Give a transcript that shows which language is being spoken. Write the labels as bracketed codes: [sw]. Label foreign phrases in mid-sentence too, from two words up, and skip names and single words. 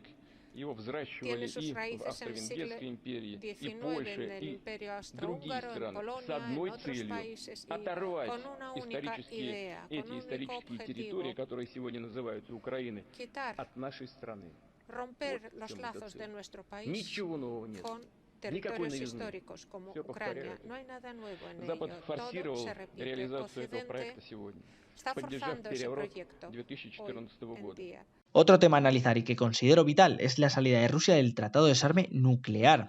[ru] Его взращивали и в Австро-Венгерской империи, и Польше, и другие страны с одной целью – оторвать эти исторические территории, которые сегодня называются Украиной, от нашей страны. Ничего нового нет. [es] Territorios históricos como Ucrania. No hay nada nuevo en ello. Todo se repite. Occidente está forzando ese proyecto hoy en día. Otro tema a analizar y que considero vital es la salida de Rusia del Tratado de Desarme Nuclear.